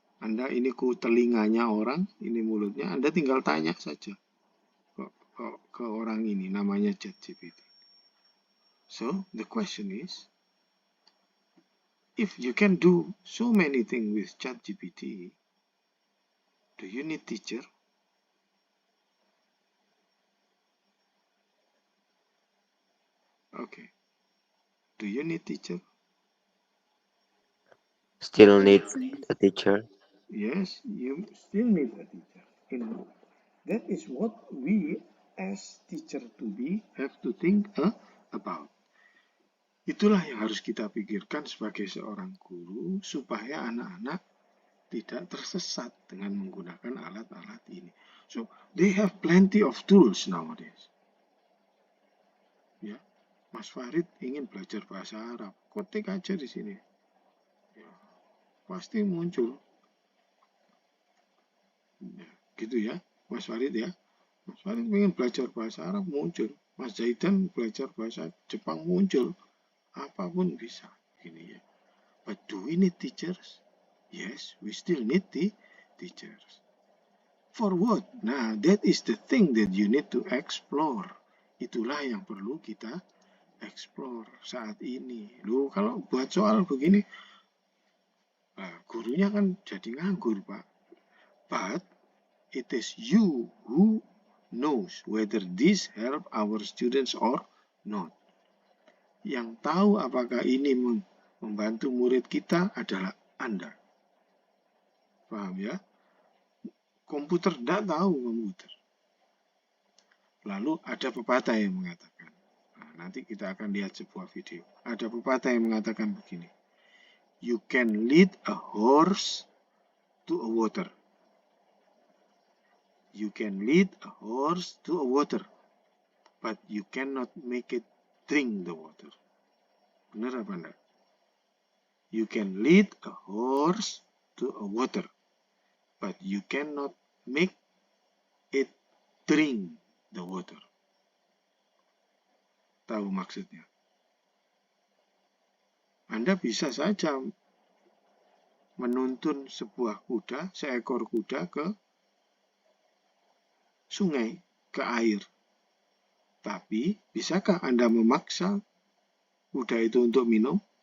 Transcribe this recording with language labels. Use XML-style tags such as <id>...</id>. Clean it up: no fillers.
<id>Anda ini telinganya orang, ini mulutnya, Anda tinggal tanya saja ke orang ini, namanya ChatGPT.</id> <en>So, the question is, if you can do so many things with ChatGPT, do you need teacher? Okay. Do you need teacher? Still need It's nice. a teacher. Yes, you still need a teacher. That is what we as teacher to be have to think about.</en> <id>Itulah yang harus kita pikirkan sebagai seorang guru supaya anak-anak tidak tersesat dengan menggunakan alat-alat ini.</id> <en>So, they have plenty of tools nowadays.</en> <id>Ya, Mas Farid ingin belajar bahasa Arab, ketik aja di sini. Ya, pasti muncul. Ya, gitu ya, Mas Farid ya. Mas Farid ingin belajar bahasa Arab, muncul. Mas Zaidan belajar bahasa Jepang, muncul. Apapun bisa. Gini ya.</id> <en>But do we need teachers? Yes, we still need the teachers. For what? Nah, that is the thing that you need to explore.</en> <id>Itulah yang perlu kita explore saat ini. Loh, kalau buat soal begini, gurunya kan jadi nganggur, Pak.</id> <en>But it is you who knows whether this help our students or not.</en> <id>Yang tahu apakah ini membantu murid kita adalah Anda. Paham ya? Komputer tidak tahu komputer. Lalu ada pepatah yang mengatakan, nanti kita akan lihat sebuah video. Ada pepatah yang mengatakan begini,</id> <en>you can lead a horse to a water. You can lead a horse to a water, but you cannot make it drink the water.</en> <id>Benar apa enggak?</id> <en>You can lead a horse to a water, but you cannot make it drink the water.</en> <id>Tahu maksudnya? Anda bisa saja menuntun sebuah kuda, seekor kuda ke sungai, ke air. Tapi, bisakah Anda memaksa kuda itu untuk minum?</id>